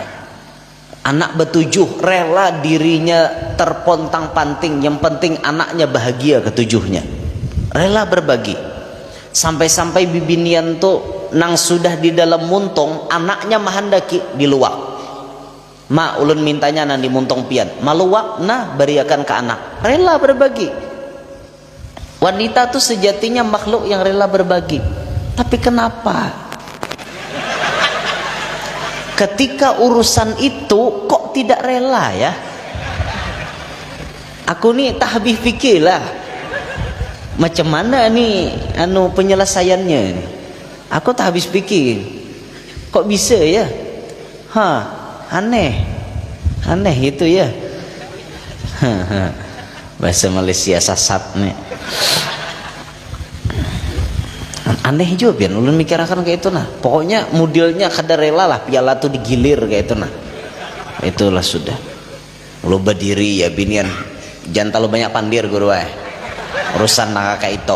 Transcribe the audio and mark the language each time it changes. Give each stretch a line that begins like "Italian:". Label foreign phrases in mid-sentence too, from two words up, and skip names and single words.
Indonesian: Anak betujuh rela dirinya terpontang-panting, yang penting anaknya bahagia ketujuhnya. Rela berbagi.
Banjar: Sampai-sampai bibinian tuh nang sudah di dalam muntung, anaknya mahandaki di luak. Ma ulun mintanya nang di muntung pian, maluak nah beriakan ke anak.
Indonesian: Rela berbagi. Wanita tuh sejatinya makhluk yang rela berbagi. Tapi kenapa ketika urusan itu kok tidak rela ya?
Malay: aku nih tak habis fikir lah macam mana nih penyelesaiannya. Aku tak habis fikir, kok bisa ya, aneh itu ya.
Banjar: Bahasa Malaysia sasat nih, aneh juga biar ulun mikirakan kayak itu nah. Pokoknya modelnya kada rela lah piala tuh digilir kayak itu nah. Itulah sudah lu berdiri ya binian, jangan terlalu banyak pandir guru urusan nakaka itu.